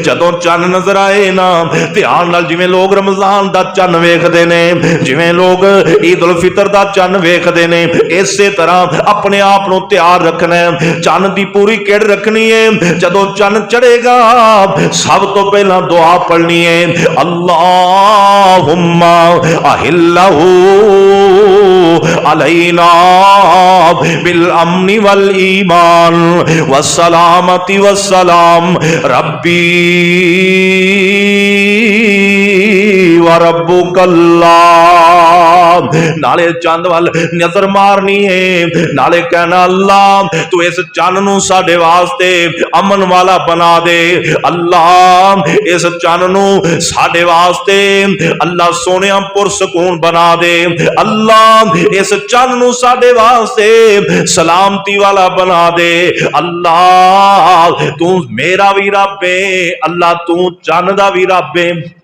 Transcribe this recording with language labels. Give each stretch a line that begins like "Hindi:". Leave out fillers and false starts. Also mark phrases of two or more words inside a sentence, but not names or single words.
Punjabi: جدوں چن نظر آئے نا، دھیان نال، جویں لوک رمضان دا چن ویکھدے نے، جویں لوک عید الفطر دا چن ویکھدے نے، اسے طرح اپنے آپ نوں تیار رکھنا ہے. چن دی پوری کڑ رکھنی ہے. جدوں چن چڑھے گا سب تو پہلا دعا پڑھنی ہے,
Arabic: اللهم أهله علينا بالأمن والإيمان والسلامة والسلام ربي وربك الله.
Punjabi: نالے چند وال نظر مارنی ہے، نالے کہنا اللہ تو اس چن نوں ساڈے واسطے امن والا بنا دے، اللہ اس چن نوں ساڈے واسطے اللہ سونیا پرسکون بنا دے، اللہ اس چن نوں ساڈے واسطے سلامتی والا بنا دے، اللہ تو میرا بھی رب ہے، اللہ تو چن دا بھی رب ہے.